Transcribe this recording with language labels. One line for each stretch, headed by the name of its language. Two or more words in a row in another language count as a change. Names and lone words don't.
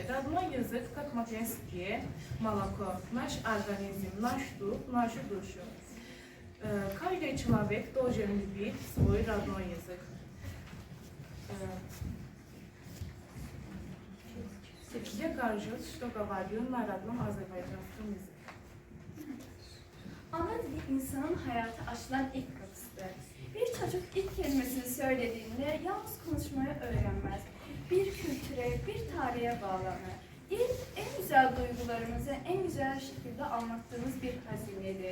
Russian: Родной язык, как материнское молоко, наш организм, наш дух, нашу душу. Каждый человек должен любить свой родной язык. Я горжусь, что говорю на родном азербайджанском языке.
Turkish: Ana dili insanın hayata açılan ilk kapısıdır. Bir çocuk ilk kelimesini söylediğinde yalnız konuşmayı öğrenmez. Bir kültüre, bir tarihe bağlanır. Dil en güzel duygularımızı en güzel şekilde anlattığımız bir hazinedir.